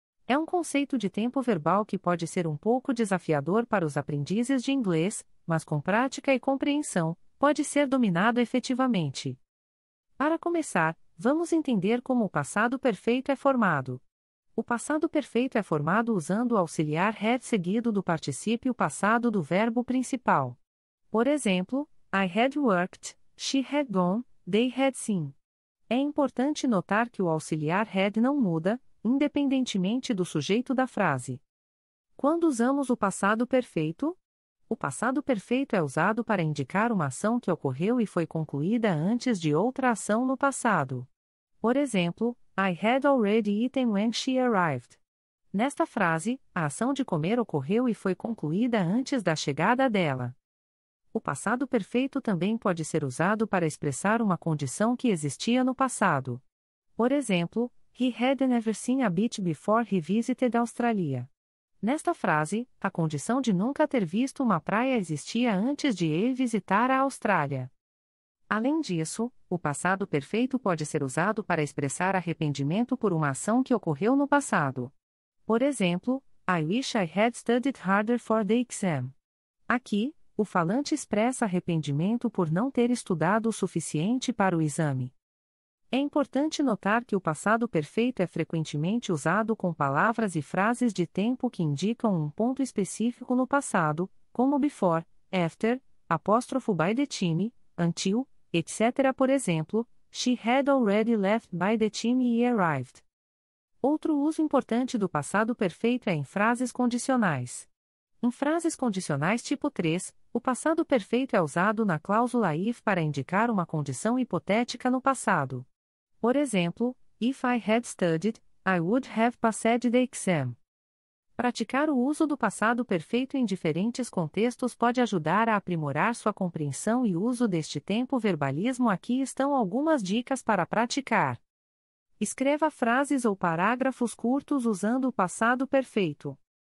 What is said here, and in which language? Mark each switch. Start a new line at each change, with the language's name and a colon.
Portuguese: É um conceito de tempo verbal que pode ser um pouco desafiador para os aprendizes de inglês, mas com prática e compreensão, pode ser dominado efetivamente. Para começar, vamos entender como o passado perfeito é formado. O passado perfeito é formado usando o auxiliar had seguido do particípio passado do verbo principal. Por exemplo,
English: I had worked, she had gone, they had seen.
Portuguese: É importante notar que o auxiliar had não muda, independentemente do sujeito da frase. Quando usamos o passado perfeito? O passado perfeito é usado para indicar uma ação que ocorreu e foi concluída antes de outra ação no passado. Por exemplo,
English: I had already eaten when she arrived.
Portuguese: Nesta frase, a ação de comer ocorreu e foi concluída antes da chegada dela. O passado perfeito também pode ser usado para expressar uma condição que existia no passado. Por exemplo,
English: He had never seen a beach before he visited Australia.
Portuguese: Nesta frase, a condição de nunca ter visto uma praia existia antes de ele visitar a Austrália. Além disso, o passado perfeito pode ser usado para expressar arrependimento por uma ação que ocorreu no passado. Por exemplo,
English: I wish I had studied harder for the exam.
Portuguese: Aqui, o falante expressa arrependimento por não ter estudado o suficiente para o exame. É importante notar que o passado perfeito é frequentemente usado com palavras e frases de tempo que indicam um ponto específico no passado, como before, after, apóstrofo by the time, until, etc. Por exemplo,
English: she had already left by the time he arrived.
Portuguese: Outro uso importante do passado perfeito é em frases condicionais. Em frases condicionais tipo 3, o passado perfeito é usado na cláusula if para indicar uma condição hipotética no passado. Por exemplo,
English: if I had studied, I would have passed the exam.
Portuguese: Praticar o uso do passado perfeito em diferentes contextos pode ajudar a aprimorar sua compreensão e uso deste tempo verbalismo. Aqui estão algumas dicas para praticar. Escreva frases ou parágrafos curtos usando o passado perfeito.